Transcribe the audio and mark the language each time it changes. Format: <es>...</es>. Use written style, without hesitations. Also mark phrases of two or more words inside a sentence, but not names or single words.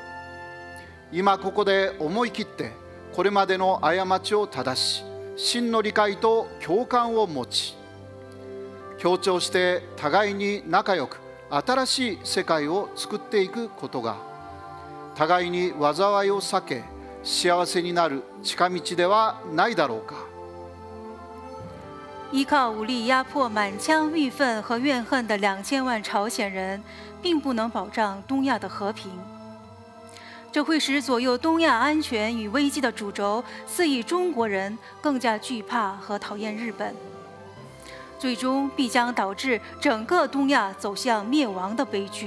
<ja>今ここで思い切ってこれまでの過ちを正し、真の理解と共感を持ち、協調して互いに仲良く新しい世界を作っていくことが、互いに災いを避け幸せになる近道ではないだろうか。</ja> <zh>依靠武力压迫满腔郁愤和怨恨的2000万朝鲜人，并不能保障东亚的和平。这会使左右东亚安全与危机的主轴4亿中国人更加惧怕和讨厌日本，最终必将导致整个东亚走向灭亡的悲剧。</zh>